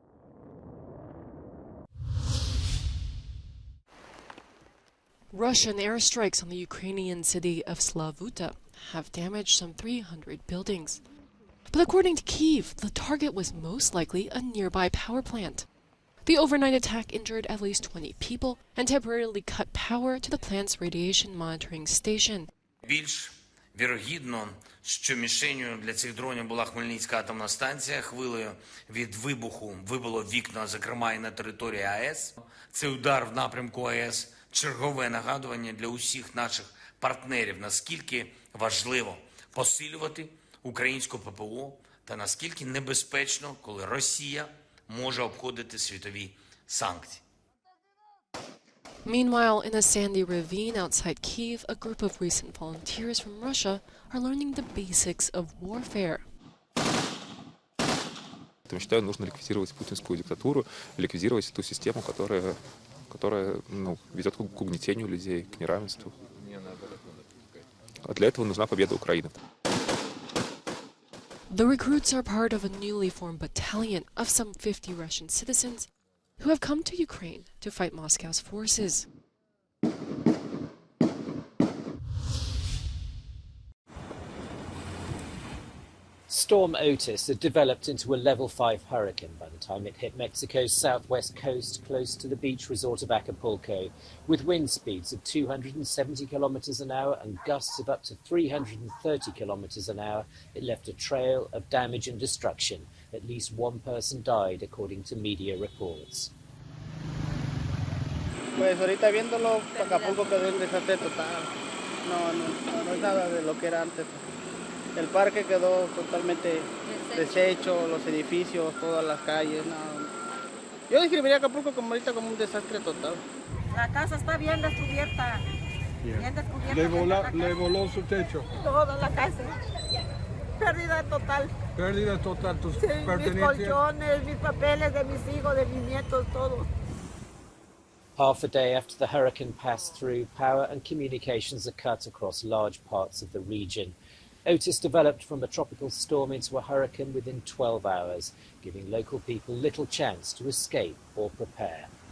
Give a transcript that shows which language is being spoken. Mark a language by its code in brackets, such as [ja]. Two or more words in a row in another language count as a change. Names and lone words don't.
[en] Russian airstrikes on the Ukrainian city of Slavuta have damaged some 300 buildings. But according to Kyiv, the target was most likely a nearby power plant. The overnight attack injured at least 20 people and temporarily cut power to the plant's radiation monitoring station. [uk] Більш вірогідно, що мішенью для цих дронів була Хмельницька атомна станція. Хвилею від вибуху вибило вікна, зокрема і на території АЕС. Це удар в напрямку АЕС. Чергове нагадування для усіх наших партнерів, наскільки важливо посилювати українську ППО та наскільки небезпечно, коли Росія може обходити світові санкції. [en] Meanwhile, in a sandy ravine outside Kyiv, a group of recent volunteers from Russia are learning the basics of warfare. [ru] Я считаю, нужно ликвидировать путинскую диктатуру, ликвидировать ту систему, которая ведет к угнетению людей, к неравенству. А для этого нужна победа Украины. [en] The recruits are part of a newly formed battalion of some 50 Russian citizens who have come to Ukraine to fight Moscow's forces. Storm Otis had developed into a level 5 hurricane by the time it hit Mexico's southwest coast close to the beach resort of Acapulco. With wind speeds of 270 kilometers an hour and gusts of up to 330 kilometers an hour, it left a trail of damage and destruction. At least one person died, according to media reports. [es] Pues ahorita viéndolo, Acapulco quedó en desastre total. No es nada de lo que era antes. El parque quedó totalmente deshecho, los edificios, todas las calles. No. Yo describiría Acapulco como ahorita como un desastre total. La casa está bien descubierta. Bien descubierta. Le voló su techo. Toda la casa. Pérdida total. Pérdida total. Tus pertenencias. Mis colchones, mis papeles de mis hijos, de mis nietos, todo. [en] Half a day after the hurricane passed through, power and communications are cut across large parts of the region. Otis developed from a tropical storm into a hurricane within 12 hours, giving local people little chance to escape or prepare.